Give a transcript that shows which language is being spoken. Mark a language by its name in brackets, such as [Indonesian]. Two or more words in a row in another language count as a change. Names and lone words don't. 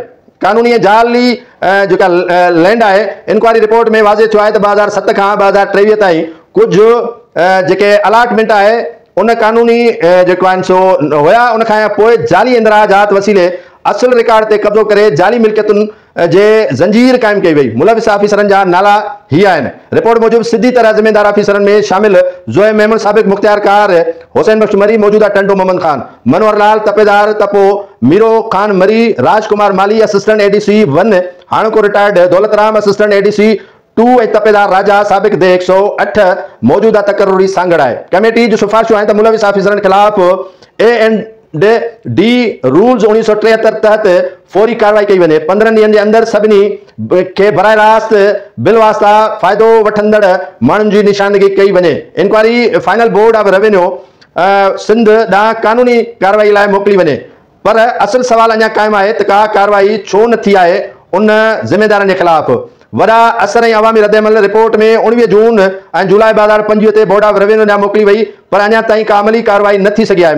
[Sindhi] कानूनी जाली जेका लैंड आहे, [English] inquiry report [Sindhi] में वाज़े थियो आहे त 2007 खां 2023 ताईं कुझु जेके अलाटमेंट आहे उन कानूनी जेको आहिनि सो हुया, उन खां पोइ जाली इंदिराजात वसीले असल रिकॉर्ड ते कब्जो करे जाली मिल्कियतुन जे जंजीर कायम कई वई। मुलविस ऑफिसरन जा नाला ही आहिनि। रिपोर्ट मूजिब सिधी तरह जिम्मेदार ऑफिसरन में शामिल जोए मेमन, साबिक मुख्तियार कार हुसैन बख्श मरी, मौजूदा टंडो मोहम्मद खान, मनोहर लाल तपेदार, तपो मीरो खान मरी, राजकुमार माली [English] assistant ADC [Sindhi] 1 हाणोको रिटायर्ड, दौलत राम [English] assistant ADC [Sindhi] 2 तपेदार राजा साबिक दे 108 मौजूदा तकर्रुरी सांगड़ है। कमेटी जो सिफारिशूं आहिनि त मुलविस ऑफिसरन खिलाफ A&D रूल्स 1973 तहत फौरी कार्रवाई कई वने। 15 ॾींहनि जे अंदर सभिनी के बराह रास्त बिल वास्ता फ़ाइदो वठंदड़ माण्हुनि जी निशानदगी कई वने। [English] inquiry final [Sindhi] बोर्ड ऑफ रेवेन्यू सिंध ॾांहुं कानूनी कार्रवाई लाइ मोकिली वने। पर असल सवाल अञा कायम आहे त का कार्रवाई छो न थी आहे उन ज़िम्मेदारनि जे खिलाफ। वॾा असर ऐं अवामी रद्दमल रिपोर्ट में 19 जून ऐं जुलाई 2025 ते बोर्ड ऑफ रेवेन्यू ॾांहुं मोकिली वई, पर अञा ताईं का अमली कार्रवाई न थी सघी आहे।